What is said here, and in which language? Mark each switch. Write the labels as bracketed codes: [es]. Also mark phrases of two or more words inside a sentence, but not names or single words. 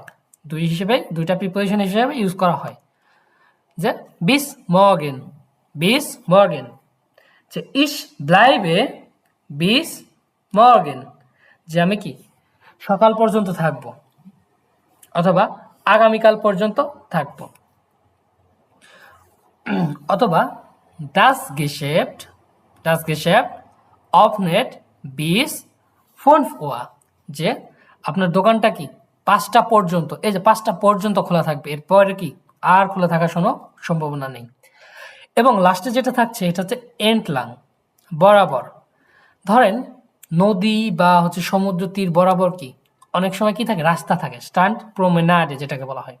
[bn] দুইটা প্রিপোজিশন হিসেবে ইউজ করা হয়। যে [de] bis morgen, bis morgen, [bn] যে [de] ich bleibe bis morgen, [bn] যে আমি কি সকাল পর্যন্ত থাকবো অথবা আগামীকাল পর্যন্ত থাকবো অথবা [de] das Geschäft öffnet bis 5 Uhr [bn] যে আপনার দোকানটা কি 5টা পর্যন্ত, এই যে 5টা পর্যন্ত খোলা থাকবে, এরপরে কি আর খোলা থাকার কোনো সম্ভাবনা নেই। এবং লাস্টে যেটা থাকছে এটা হচ্ছে entlang, বরাবর। ধরেন নদী বা হচ্ছে সমুদ্র তীর বরাবর কি অনেক সময় কি থাকে, রাস্তা থাকে, স্ট্যান্ড প্রমেনাডে যেটাকে বলা হয়।